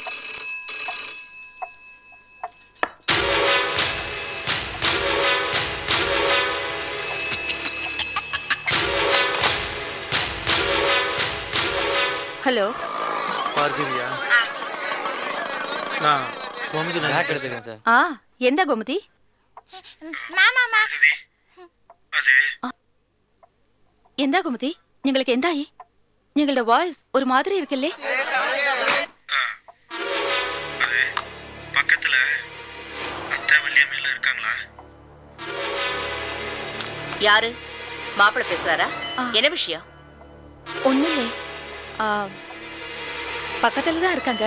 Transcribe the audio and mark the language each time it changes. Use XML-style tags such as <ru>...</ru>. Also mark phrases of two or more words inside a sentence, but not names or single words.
<ta>ஹலோ பார்த்தியா? நான் கோமதி எடுத்துக்கேன் சார். எந்த கோமதி?</ta> <ml>എന്താ കുമതി? നിങ്ങൾക്ക് എന്തായി? നിങ്ങളുടെ വോയിസ് ഒരു മാതിരി ഇരിക്കല്ലേ?</ml> <ta>பக்கத்துல அத்தை வள்ளியம்மையில இருக்காங்களா? யாரு? மாப்பிள்ளை பேசுறாரா? என்ன விஷயம்? ஒண்ணுல்லே, பக்கத்துல தான் இருக்காங்க.</ta>